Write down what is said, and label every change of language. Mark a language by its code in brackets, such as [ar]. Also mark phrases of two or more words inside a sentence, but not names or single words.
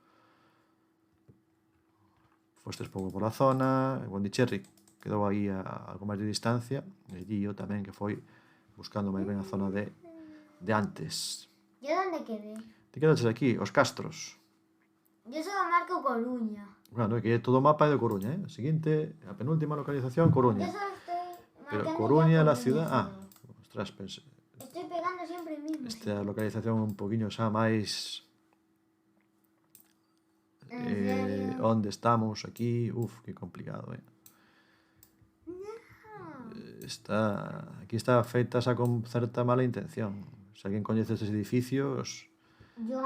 [gl] Fostes pouco pola zona, Bondicherry quedou aí a algo máis de distancia, e Guío tamén, que foi buscando máis ben a zona de antes. [es] ¿Yo dónde quedé? [gl] Te quedaches aquí, os Castros. [es] Yo solo marco Coruña. [gl] Bueno, que todo o mapa é de Coruña, Seguinte, a penúltima localización, Coruña. [es] Yo solo estoy Pero marcando Coruña, la Coruña ciudad... solo. Ostras, pensé... Estoy pegando siempre el mismo. [gl] Esta localización un poquinho xa máis... [es] ¿En serio? [gl] Onde estamos aquí... que complicado, Aquí está feita xa con certa mala intención. Se alguén coñece estes edificios...